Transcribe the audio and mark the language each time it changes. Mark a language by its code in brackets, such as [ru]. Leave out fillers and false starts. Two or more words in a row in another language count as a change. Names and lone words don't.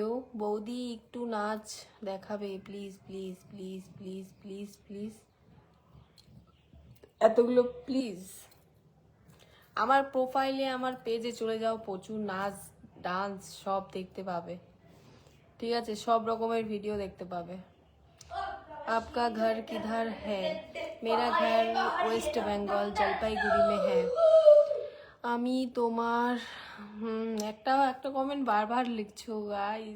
[bn] বৌদি একটু নাচ দেখাবে [en] please please please please please please, [bn] এতগুলো প্লিজ। আমার প্রোফাইলে, আমার পেজে চলে যাও, প্রচুর নাচ ডান্স সব দেখতে পাবে, ঠিক আছে? সব রকমের ভিডিও দেখতে পাবে। [hi] आपका घर किधर है? मेरा घर वेस्ट बंगाल जलपाईगुड़ी में है। [bn] আমি তোমার একটা কমেন্ট বারবার লিখছো গাইস।